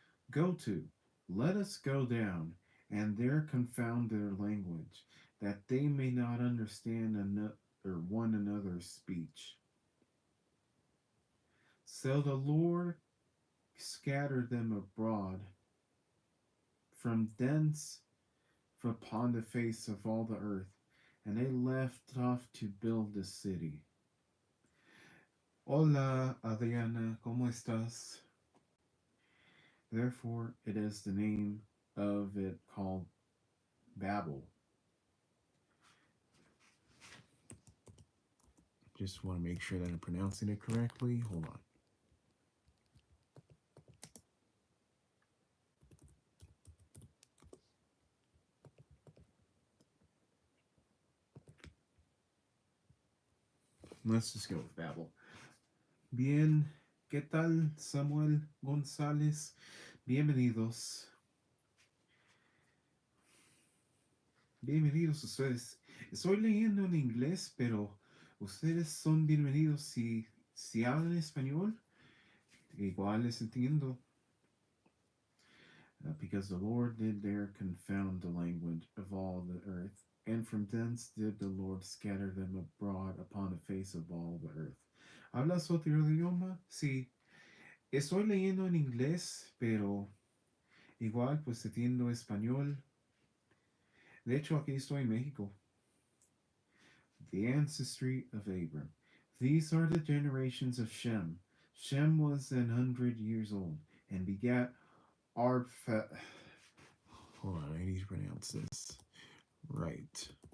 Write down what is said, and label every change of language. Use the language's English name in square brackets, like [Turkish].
[English] Go to, let us go down, and there confound their language, that they may not understand one another's speech. So the Lord scattered them abroad from thence upon the face of all the earth, and they left off to build the city. [Spanish] Hola, Adriana, ¿cómo estás? [English] Therefore, it is the name of it called Babel. Just want to make sure that I'm pronouncing it correctly. Hold on. Let's just go with Babel. [Spanish] Bien, ¿qué tal, [English] Samuel González? [Spanish] Bienvenidos. Bienvenidos ustedes. Estoy leyendo en inglés, pero ustedes son bienvenidos si hablan español. Igual les entiendo. [English] Because the Lord did there confound the language of all the earth, and from thence did the Lord scatter them abroad upon the face of all the earth. [Spanish] ¿Hablas otro idioma? Sí. Estoy leyendo en inglés, pero igual pues entiendo español. De hecho, aquí estoy en México. [English] The ancestry of Abram. These are the generations of Shem. Shem was 100 years old and begat Arpha. Hold on, I need to pronounce this right.